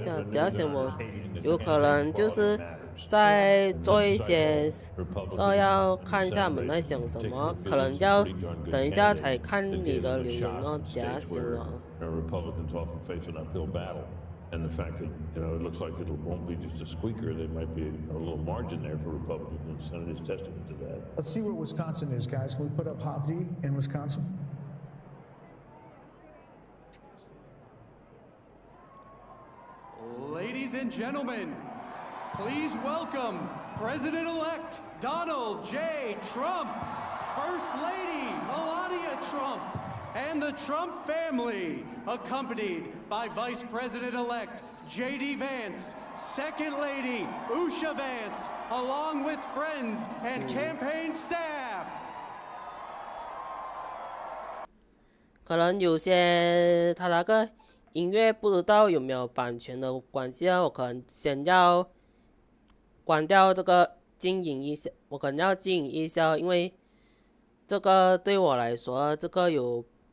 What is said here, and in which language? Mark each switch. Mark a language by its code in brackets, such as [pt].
[zh] 等下先我有可能就是在做一些说要看一下我们在讲什么，可能要等一下才看你的留言哦，等下先哦。 [en] Republicans often face an uphill battle, and the fact that it looks like it won't be just a squeaker, there might be a little margin there for Republicans, and the Senate is testament to that. Let's see where Wisconsin is, guys. Can we put up Havdi in Wisconsin? Ladies and gentlemen, please welcome President-elect Donald J. Trump, First Lady Melania Trump, and the Trump family, accompanied by Vice President-elect J.D. Vance, Second Lady Usha Vance, along with friends and campaign staff. [zh] 可能有些他那个音乐不知道有没有版权的关系啊，我可能先要关掉这个静音一下，我可能要静音一下，因为这个对我来说这个有